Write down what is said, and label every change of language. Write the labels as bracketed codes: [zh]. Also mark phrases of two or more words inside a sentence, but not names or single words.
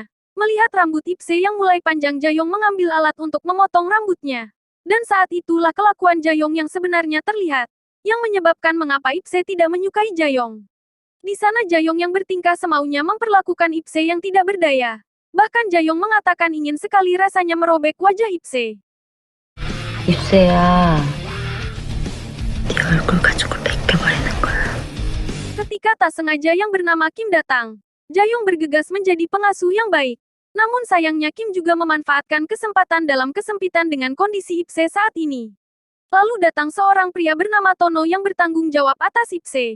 [id] Melihat rambut Ipse yang mulai panjang, Jayong mengambil alat untuk memotong rambutnya. Dan saat itulah kelakuan Jayong yang sebenarnya terlihat. Yang menyebabkan mengapa Ipse tidak menyukai Jayong. Di sana Jayong yang bertingkah semaunya memperlakukan Ipse yang tidak berdaya. Bahkan Jayong mengatakan ingin sekali rasanya merobek wajah Ipse. [ko] 입새야, 네 얼굴 가지고 벗겨버리는 거야. [id] Ketika tak sengaja yang bernama Kim datang, Jayong bergegas menjadi pengasuh yang baik. Namun sayangnya Kim juga memanfaatkan kesempatan dalam kesempitan dengan kondisi Ipse saat ini. Lalu datang seorang pria bernama Tono yang bertanggung jawab atas Ipse.